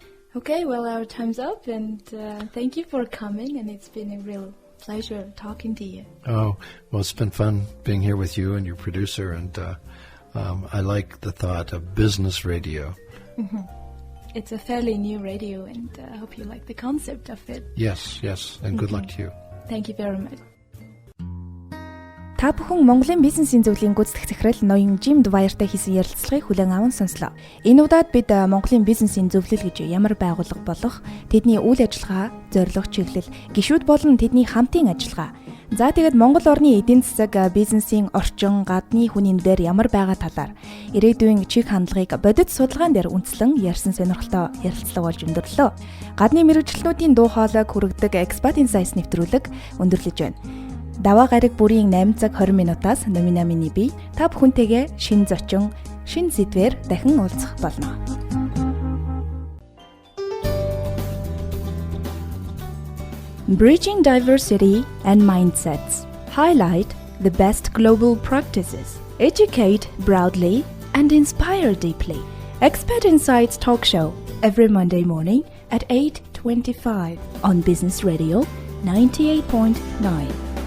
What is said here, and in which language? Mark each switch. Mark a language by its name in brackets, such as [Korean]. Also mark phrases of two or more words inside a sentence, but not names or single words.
[English] Okay, well, our time's up, and thank you for coming, and it's been a real pleasure talking to you. Oh, well, it's been fun being here with you and your producer, and I like the thought of business radio. It's a fairly new radio, and I hope you like the concept of it. Yes, and good luck to you. Thank you very much. [Mongolian] Та бүхэн Монголын бизнесийн зөвлөлийн гүйцэтгэх захирал ноён Jim Dwyerтай хийсэн ярилцлагыг хүлээн аван сонслоо. Энэ удаад бид Монголын бизнесийн зөвлөл гэж ямар байгууллага болох, тэдний үйл ажиллагаа, зорилго чиглэл, гишүүд болон тэдний хамтын ажиллагаа. За тэгээд Монгол орны эдийн засаг, бизнесийн орчин, гадны хүнийн дээр ямар байгаа талаар ирээдүйн чиг хандлагыг бодит судалгаан дээр үндэслэн ярьсан сонирхолтой ярилцлага болж өндөрлөө. Гадны мэргэжилтнүүдийн дуу хоолойг хүргэдэг Expats Insights нэвтрүүлэг өндөрлөж байна. Даваа гараг бүрийн 8 цаг 20 минутаас номинамины бий та бүхэнтэйгээ шин зочин, шин сэдвээр дахин уулзах болно. [English] Bridging diversity and mindsets. Highlight the best global practices. Educate broadly and inspire deeply. Expat Insights talk show every Monday morning at 8:25 on Business Radio 98.9.